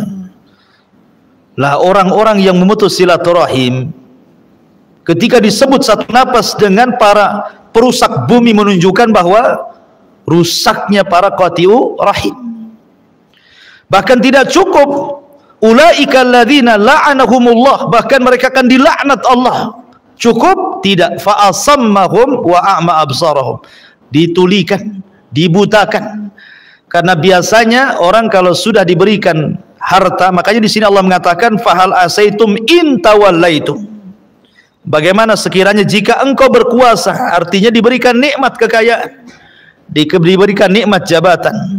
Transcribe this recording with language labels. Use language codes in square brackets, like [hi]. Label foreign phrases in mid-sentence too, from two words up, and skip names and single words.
[id] Lah orang-orang yang memutus silaturahim ketika disebut satu nafas dengan para perusak bumi menunjukkan bahwa rusaknya para [ar] قاطعو الرحم. [id] Bahkan tidak cukup, [ar] أولئك الذين لعنهم الله, [id] bahkan mereka akan dilaknat Allah. Cukup? Tidak. [ar] فأصمهم وأعمى أبصارهم, ditulikan, [id] dibutakan. Karena biasanya orang kalau sudah diberikan harta, makanya di sini Allah mengatakan [ar] فهل عسيتم إن توليتم. [id] Bagaimana sekiranya jika engkau berkuasa, artinya diberikan nikmat kekayaan, diberikan nikmat jabatan.